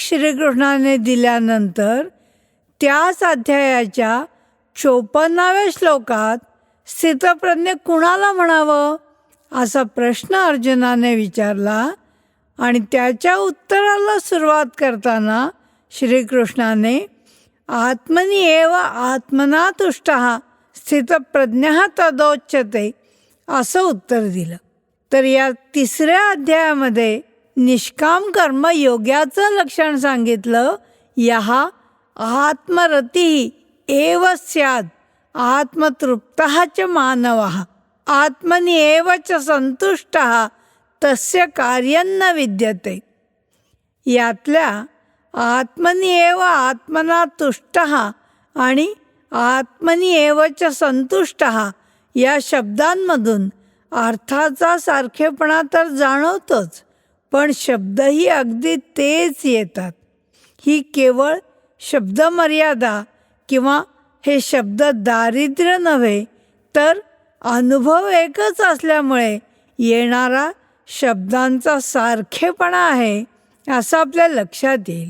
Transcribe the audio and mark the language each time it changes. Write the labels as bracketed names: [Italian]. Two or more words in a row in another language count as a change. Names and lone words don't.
[Marathi] श्रीकृष्णाने दिल्यानंतर त्याच अध्यायाच्या 54व्या श्लोकात स्थितप्रज्ञ कुणाला म्हणावं असा प्रश्न अर्जुनाने विचारला आणि त्याच्या उत्तराला सुरुवात करताना श्रीकृष्णाने [Sanskrit] आत्मनि एव आत्मना तुष्टः स्थितप्रज्ञः तदोच्यते [Marathi] असं उत्तर दिलं. तर या 3 अध्यायामध्ये निष्काम कर्मयोग्याचं लक्षण सांगितलं. [Sanskrit] यः आत्मरतिः एव स्यात् आत्मतृप्तः च मानवः आत्मनि एव च संतुष्टः तस्य कार्यं न विद्यते. [Marathi] यातल्या [Sanskrit] आत्मनि एव आत्मना तुष्टः [Marathi] आणि [Sanskrit] आत्मनि एव च संतुष्टः [Marathi] या शब्दांमधून अर्थाचा सारखेपणा तर जाणवतोच, पण शब्दही अगदी तेच येतात. ही केवळ शब्दमर्यादा किंवा हे शब्द दारिद्र्य नव्हे तर अनुभव एकच असल्यामुळे येणारा शब्दांचा सारखेपणा आहे असं आपल्या लक्षात येईल.